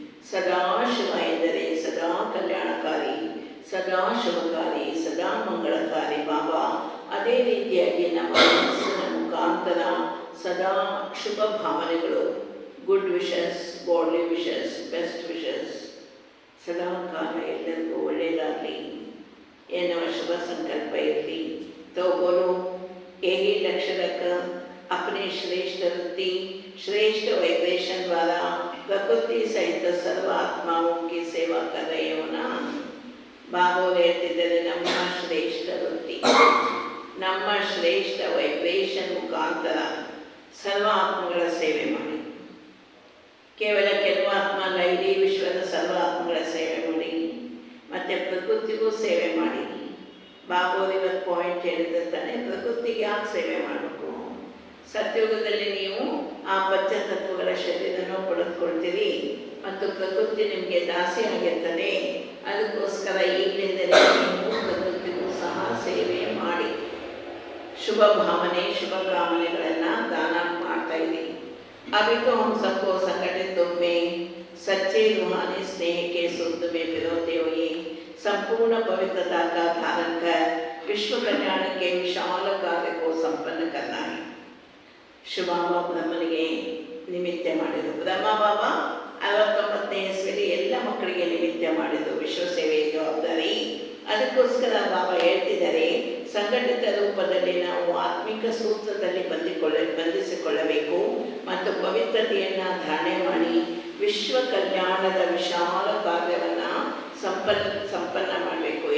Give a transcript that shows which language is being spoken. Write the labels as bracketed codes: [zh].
[kn] ಸದಾ ಶುಭ ಎಂದರೆ ಸದಾ ಕಲ್ಯಾಣಕಾರಿ, ಸದಾ ಶುಭಕಾರಿ, ಸದಾ ಮಂಗಳಕಾರಿ ಬಾಬಾ. ಅದೇ ರೀತಿಯಾಗಿ ನಮ್ಮ ಮನಸ್ಸಿನ ಮುಖಾಂತರ ಸದಾ ಶುಭ ಭಾವನೆಗಳು, [en] good wishes, godly wishes, best wishes, [kn] ಸದಾ ಕಾಲ ಎಲ್ಲರಿಗೂ ಒಳ್ಳೆಯದಾಗಲಿ ಎನ್ನುವ ಶುಭ ಸಂಕಲ್ಪ ಇರಲಿ. [hi] तो बोलो, यही लक्ष्य रख अपने श्रेष्ठ वृत्ति, श्रेष्ठ वाइब्रेशन द्वारा प्रकृति सहित सर्व आत्माओं की सेवा कर रहे हो ना. [kn] ಬಾಬಾ ಹೇಳ್ತಿದ್ದಾರೆ, ನಮ್ಮ ಶ್ರೇಷ್ಠ ವೃತ್ತಿ, ನಮ್ಮ ಶ್ರೇಷ್ಠ ವೈಬ್ರೇಷನ್ ಮುಖಾಂತರ ಸರ್ವ ಆತ್ಮಗಳ ಸೇವೆ ಮಾಡಿ. ಕೇವಲ ಕೆಲವು ಆತ್ಮ ಅಲ್ಲ, ಇಡೀ ವಿಶ್ವದ ಸರ್ವ ಆತ್ಮಗಳ ಸೇವೆ ಮಾಡಿ, ಮತ್ತು ಪ್ರಕೃತಿಗೂ ಸೇವೆ ಮಾಡಿ. ಬಾಬೋರು ಇವತ್ತು ಪಾಯಿಂಟ್ ಹೇಳಿರ್ತಾನೆ, ಪ್ರಕೃತಿಗೆ ಯಾಕೆ ಸೇವೆ ಮಾಡಬೇಕು? ಸತ್ಯುಗದಲ್ಲಿ ನೀವು ಆ ಪಂಚತತ್ವಗಳ ಶರೀರನೂ ಪಡೆದುಕೊಳ್ತೀರಿ ಮತ್ತು ಪ್ರಕೃತಿ ನಿಮಗೆ ದಾಸಿ ಆಗಿರ್ತದೆ. ಅದಕ್ಕೋಸ್ಕರ ಈಗಲಿಂದಲೇ ನೀವು ಪ್ರಕೃತಿಗೂ ಸಹ ಸೇವೆ ಮಾಡಿ, ಶುಭ ಭಾವನೆ ಶುಭ ಕಾಮನೆಗಳನ್ನು ದಾನ ಮಾಡ್ತಾ ಇದ್ದೀವಿ. [hi] अभी तो हम सबको संगठित रूप में सच्चे रूहानी स्नेह के सूत्र में पिरोते हुए संपूर्ण पवित्रता का धारण कर विश्व कल्याण के विशाल कार्य को संपन्न करना है. [kn] ಶಿವಬಾಬಾ ಬ್ರಹ್ಮನಿಗೆ ನಿಮಿತ್ತ ಮಾಡಿದರು. ಬ್ರಹ್ಮ ಬಾಬಾ 69ನೇ ಇಸ್ವಿಯಲ್ಲಿ ಎಲ್ಲ ಮಕ್ಕಳಿಗೆ ನಿಮಿತ್ತ ಮಾಡಿದರು ವಿಶ್ವ ಸೇವೆಯ ಜವಾಬ್ದಾರಿ. ಅದಕ್ಕೋಸ್ಕರ ಬಾಬಾ ಹೇಳ್ತಿದ್ದಾರೆ, ಸಂಘಟಿತ ರೂಪದಲ್ಲಿ ನಾವು ಆತ್ಮಿಕ ಸೂತ್ರದಲ್ಲಿ ಬಂಧಿಸಿಕೊಳ್ಳಬೇಕು ಮತ್ತು ಪವಿತ್ರತೆಯನ್ನು ಧಾರಣೆ ಮಾಡಿ ವಿಶ್ವ ಕಲ್ಯಾಣದ ವಿಶಾಲ ಕಾರ್ಯವನ್ನು ಸಂಪನ್ನ ಮಾಡಬೇಕು.